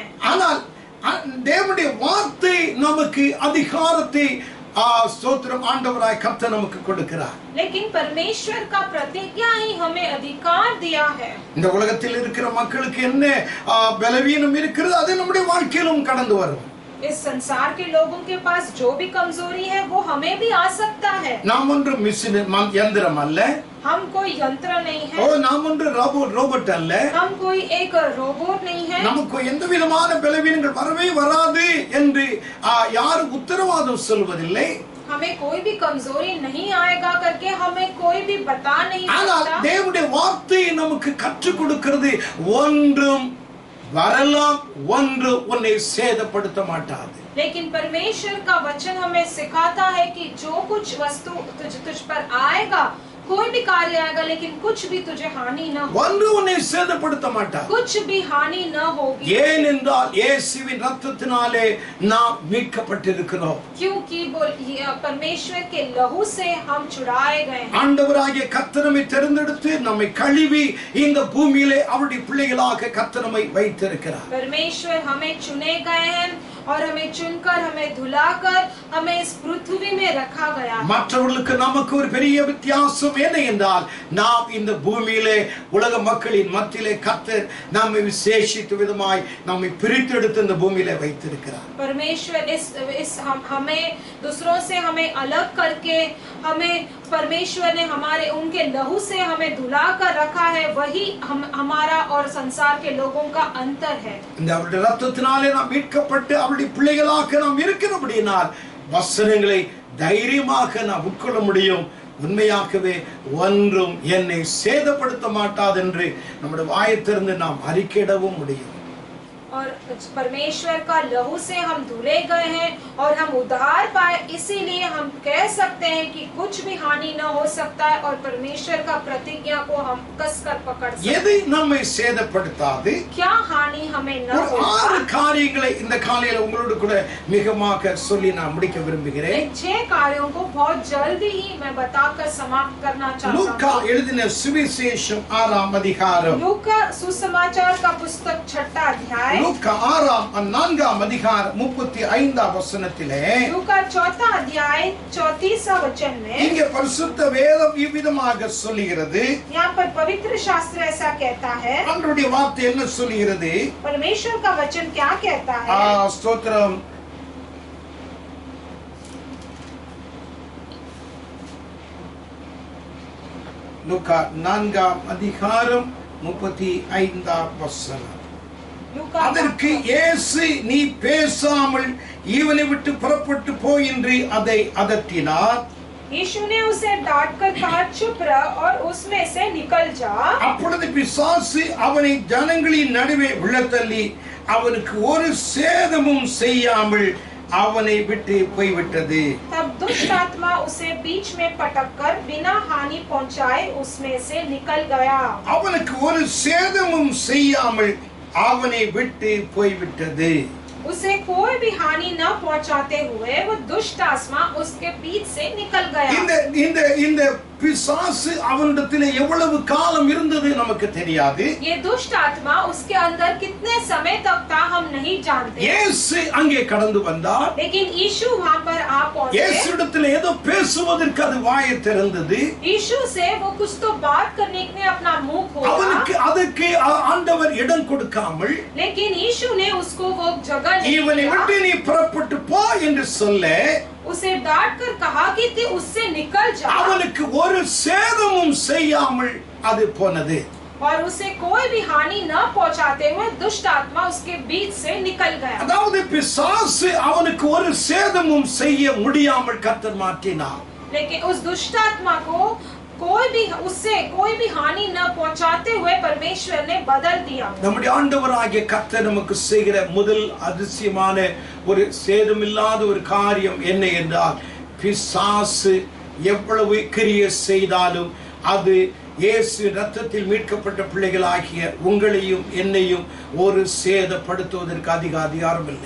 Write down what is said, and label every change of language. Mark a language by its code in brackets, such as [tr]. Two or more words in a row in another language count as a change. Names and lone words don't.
[ta] ஆனால் தேவனுடைய வார்த்தை நமக்கு அதிகாரத்தை ஸ்தோத்திரம் ஆண்டவராய் கர்த்தர் நமக்கு கொடுக்கிறார். [hi] लेकिन परमेश्वर का प्रतिज्ञा ही हमें अधिकार दिया है। [ta] இந்த உலகத்தில் இருக்கிற மக்களுக்கு என்ன பலவீனம் இருக்கிறது, அது நம்முடைய வாழ்க்கையிலும் கடந்து வரும். [hi] इस संसार के लोगों के पास जो भी कमजोरी है वो हमें भी आ सकता है। [ta] நாம் ஒன்று யந்திரம் அல்ல, [hi] हम कोई यंत्र नहीं है, [ta] நாம் ஒன்று ரோபோட் அல்ல, [hi] हम कोई एक रोबोट नहीं है। [ta] நமக்கு எந்த விதமான பலவீனங்கள் வரவே வராது என்று யாரும் உத்தரவாதம் சொல்வதில்லை. [hi] हमें कोई भी कमजोरी नहीं आएगा करके हमें कोई भी बता नहीं [ta] ஆனால் [hi] सकता। [ta] தேவனுடைய வார்த்தை நமக்கு கற்றுக் கொடுக்கிறது, ஒன்றும் வரலாம், ஒன்று உன்னை சேதப்படுத்த மாட்டாது. [hi] लेकिन परमेश्वर का वचन हमें सिखाता है कि जो कुछ वस्तु तुझ पर आएगा कोई भी कार्य आएगा लेकिन कुछ भी तुझे हानि न हो, [ta] ஒன்று உன்னை சேதப்படுத்த மாட்டார். [hi] कुछ भी हानि न होगी. [ta] ஏனென்றால் இயேசுவின் இரத்தத்தினாலே நாம் மீட்கப்பட்டிருக்கிறோம். [hi] क्योंकि परमेश्वर के लहू से हम छुड़ाए गए हैं. [ta] ஆண்டவராகிய கர்த்தர் நம்மை தெரிந்தெடுத்து நம்மை கழுவி இந்த பூமியிலே அவருடைய பிள்ளைகளாக கர்த்தர் நம்மை வைத்திருக்கிறார். [hi] परमेश्वर हमें चुने गए हैं और हमें चुनकर, हमें धुलाकर, हमें इस पृथ्वी में रखा गया. [ta] மற்றவர்களுக்கு நமக்கு ஒரு பெரிய வித்தியாசம் என்ன என்றால், நாம் இந்த பூமியிலே உலக மக்களின் மத்தியிலே கர்த்தர் நம்மை விசேஷித்த விதமாய் நம்மை பிரித்தெடுத்து இந்த பூமியிலே வைத்திருக்கிறார். [hi] परमेश्वर इस हमें दूसरों से हमें अलग करके, हमें परमेश्वर ने हमारे उनके लहू से हमें धुला कर रखा है. वही हमारा और संसार के लोगों का अंतर है. [ta] இந்த அவருடைய இரத்தத்தினாலே நாம் மீட்கப்பட்டு அவருடைய பிள்ளைகளாக நாம் இருக்கிறபடியால் வசனங்களை தைரியமாக நாம் உட்கொள்ள முடியும். உண்மையாகவே ஒன்றும் என்னை சேதப்படுத்த மாட்டாது என்று நம்முடைய வாயை திறந்து நாம் அறிக்கையிடவும் முடியும். [hi] और परमेश्वर का लहू से हम धुले गए हैं और हम उद्धार पाए, इसीलिए हम कह सकते हैं कि कुछ भी हानि न हो सकता है और परमेश्वर का प्रतिज्ञा को हम कसकर पकड़ सकते हैं. [ta] எதை நம்மை சேதப்படுத்தாது? [hi] क्या हानि हमें न [ta] ஒரு 6 காரியங்களை இந்த காலையில உங்களோடு கூட மிகமாக சொல்லி நான் முடிக்க விரும்புகிறேன். [hi] 6 कार्यों को बहुत जल्दी ही मैं बताकर समाप्त करना चाहता [ta] லூக்கா [hi] हूँ. [ta] எழுதின சுவிசேஷம் 6ஆம் அதிகாரம். [hi] लूका सुसमाचार का पुस्तक 6 अध्याय. [ta] லூக்கா 4ஆம் அதிகாரம் 35ஆம் வசனத்திலே [hi] लूका 4 अध्याय 34 वचन में [ta] இங்கே பரிசுத்த வேதம் இவ்விதமாக சொல்லுகிறது. [hi] यहाँ पर पवित्र शास्त्र ऐसा कहता है. [ta] ஆண்டவருடைய வார்த்தை என்ன சொல்லுகிறது? [hi] परमेश्वर का वचन क्या कहता है? [ta] ஸ்தோத்திரம். லூக்கா 4ஆம் அதிகாரம் 35ஆம் வசனம். அதற்கு இயேசு, நீ பேசாமல் இவனை விட்டு புறப்பட்டு போ என்று அதை அதட்டினார். [hi] यीशु ने उसे डांटकर कहा, चुप रह और उसमें से निकल जा. [ta] அப்பொழுது பிசாசு அவனை ஜனங்களின் நடுவே விழத்தள்ளி அவனுக்கு ஒரு சேதமும் செய்யாமல் அவனை விட்டு போய்விட்டது. [hi] तब दुष्ट आत्मा उसे बीच में पटककर बिना हानि पहुंचाए उसमें से निकल गया. [ta] அவனுக்கு ஒரு சேதமும் செய்யாமல் அவனை விட்டு போய்விட்டது. [hi] उसे कोई भी हानि न पहुंचाते हुए वो दुष्ट आत्मा उसके बीच से निकल गया. [ta] இந்த பிசாசு அவனிடத்தில் எவ்வளவு காலம் இருந்தது நமக்கு தெரியாது. [hi] ये दुष्ट आत्मा उसके अंदर कितने समय तक था हम नहीं जानते. [ta] இயேசு அங்கே கடந்து வந்தார். [hi] लेकिन यीशु वहां पर आ पहुंचे. [ta] இயேசுவிடத்தில் ஏதோ பேசுவதற்கு அது வாயை திறந்தது. [hi] यीशु से वो कुछ तो बात करने के लिए अपना मुंह खोला. [ta] அவனுக்கு அதுக்கு ஆண்டவர் இடம் கொடுக்காமல், [hi] लेकिन यीशु ने उसको वो जगह नहीं [ta] இவனை [hi] दिया. [ta] விட்டு நீ புறப்பட்டு போ என்று சொல்ல, [hi] उसे डांट कर कहा कि तू उससे निकल जा. [ta] அவனுக்கு ஒரு சேதமும் செய்யாமல் அது போனது. [hi] और उसे कोई भी हानि न पहुंचाते हुए दुष्ट आत्मा उसके बीच से निकल गया. [ta] அதாவது பிசாசு அவனுக்கு ஒரு சேதமும் செய்ய முடியாமல் கர்த்தர் மாற்றினார். [hi] लेकिन उस दुष्ट आत्मा को उससे कोई भी हानि न पहुंचाते हुए परमेश्वर ने बदल दिया. [ta] நம்முடைய ஆண்டவராகிய கர்த்தர் நமக்கு செய்கிற முதல் அதிசயமான ஒரு சேதமில்லாத ஒரு காரியம் என்ன என்றால், பிசாசு எவ்வளவு கிரியை செய்தாலும் அது இயேசு இரத்தத்தில் மீட்கப்பட்ட பிள்ளைகளாகிய உங்களையும் என்னையும் ஒரு சேதப்படுத்துவதற்கு அதிகாரம் இல்லை.